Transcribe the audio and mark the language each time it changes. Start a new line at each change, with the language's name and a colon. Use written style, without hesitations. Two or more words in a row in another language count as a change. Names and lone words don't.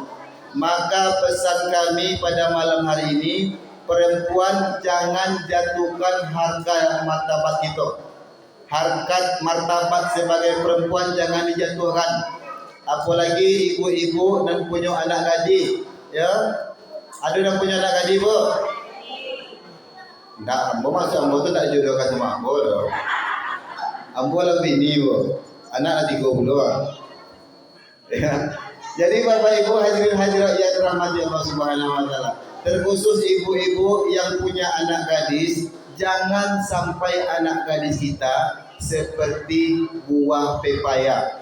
Indonesian: Maka pesan kami pada malam hari ini, perempuan jangan jatuhkan harga martabat kita. Harkat martabat sebagai perempuan jangan dijatuhkan. Apalagi ibu-ibu dan punya anak gadis, ya. Ada yang punya anak gadis, Bu? Enggak,
Minangkabau: ambo masa ambo tu tak jodohkan sama ambo doh. Ambo lebih ni, Bu.
Indonesian: Anak 30 ah. Ya. Jadi Bapak Ibu hadirin hadirat yang dirahmati Allah
Arabic: سبحانه وتعالى,
Indonesian: terkhusus ibu-ibu yang punya anak gadis, jangan sampai anak gadis kita seperti buah pepaya.